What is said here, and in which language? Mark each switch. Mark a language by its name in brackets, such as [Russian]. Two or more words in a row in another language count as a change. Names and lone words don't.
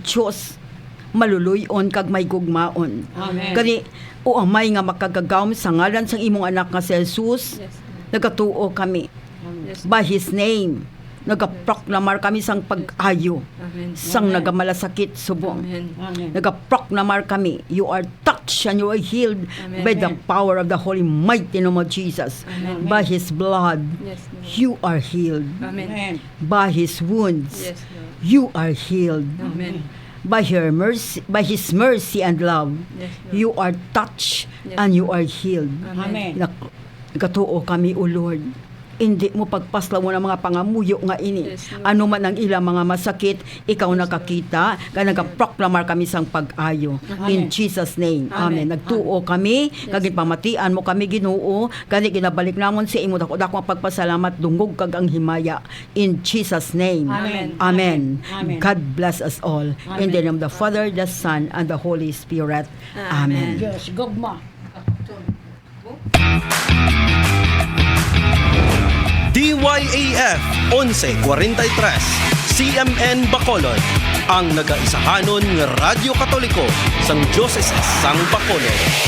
[Hiligaynon] Diyos maluluyon kag may gugmaon. [English] Amen. [Hiligaynon] Kani o amay nga makagagawom sa ngalan sang imong anak nga si Jesus, [English] Yes, Lord. [Hiligaynon] nagatuo kami [English] Yes, by His name. [Hiligaynon] Nagaproklamar kami sang pag-ayo, [English] Amen. [Hiligaynon] sang [English] Amen. [Hiligaynon] nagamalasakit subong. [English] Amen. Amen. [Hiligaynon] Nagaproklamar kami, [English] you are touched and you are healed Amen. by the power of the holy mighty name of Jesus. Amen. By His blood, Yes, Lord. you are healed. Amen. Amen. By His wounds, Yes, Lord. you are healed. Amen. By His mercy and love, Yes, Lord. you are touched Yes. and you are healed. Amen. [Hiligaynon] Nagkatuo kami, [English] O Lord. [Hiligaynon] Hindi mo pagpaslaw mo ng mga pangamuyo nga ini. [English] Yes, Lord. [Hiligaynon] Ano man ang ilang mga masakit, ikaw nakakita, kaya nagproklamar kami sang pag-ayo. [English] In Amen. Jesus name. Amen. Amen. [Hiligaynon] Nagtuo kami, kagit pamatian mo kami Ginoo, kani ginabalik namon sa imo dako ang pagpasalamat dungog kag ang himaya. [English] In Jesus name. Amen. Amen. Amen. God bless us all. In Amen. the name of the Father, the Son, and the Holy Spirit. Amen. [Hiligaynon] Diyos, gugma. DYAF 1143 CMN Bacolod, ang nagaisahanon nga Radyo Katoliko sang Diocese sang Bacolod.